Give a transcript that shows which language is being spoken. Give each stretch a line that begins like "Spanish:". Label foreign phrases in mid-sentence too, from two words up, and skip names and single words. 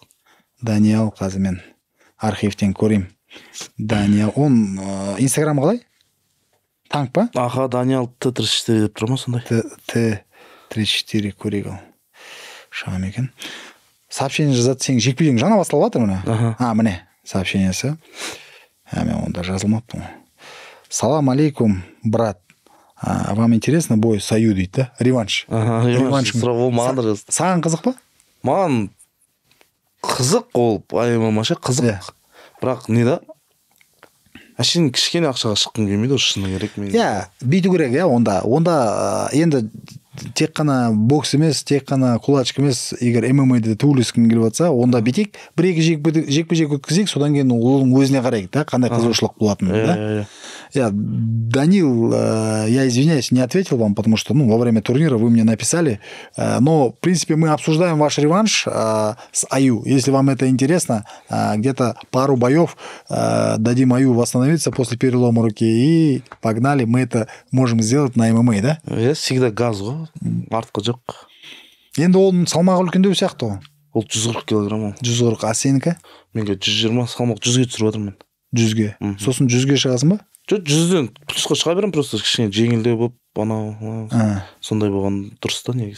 Kazakh: Даниал қазір мен архивтен көрейін Даниал он инстаграмы қалай танк па аха Даниал Т34 деп тұр ма сондай Т34 көрейік ал шағам екен сообщение жазады сенің жекпе-жегің жаңа басталып жатыр міне міне сообщениесі мен онда жазылмаппын ғой
Arabic: سلام عليكم
Russian: брат вам интересно бой сою
Kazakh: дейді да реванш сұрап ол маған да жазды саған қызық па маған қызық ол ММА ше қызық бірақ не да әшейін кішкене ақшаға шыққым келмейді шыны керек мен бүйту керек онда енді тек қана бокс емес, тек қана кулачка емес, егер ММА-да төбелескің келіп жатса, онда бетек бір-екі жекпе-жек өткізейік, содан кейін оның өзіне қарайық, да, қандай қызығушылық болатынын, да.
Russian: Я, Данил, я извиняюсь, не ответил вам, потому что, во время турнира вы мне написали, но, в принципе, мы обсуждаем ваш реванш с Аю. Если вам это интересно, где-то пару боев дадим Аю восстановиться после перелома руки, и погнали, мы это можем сделать на ММА, да? Я всегда
Kazakh: газ ғой, артқы жоқ. Енді оның салмағы үлкендеу сияқты ғой. Ол 140 килограмм. 140, а сенікі? Менге 120, салмақ 100-ге түсіріп отырмын. 100-ге. Сосын 100-ге шығасың ба? Жоқ, 100-ден плюсқа шыға беремін, просто кішкене жеңілдеу болып, анау сондай болған дұрыс та негізі.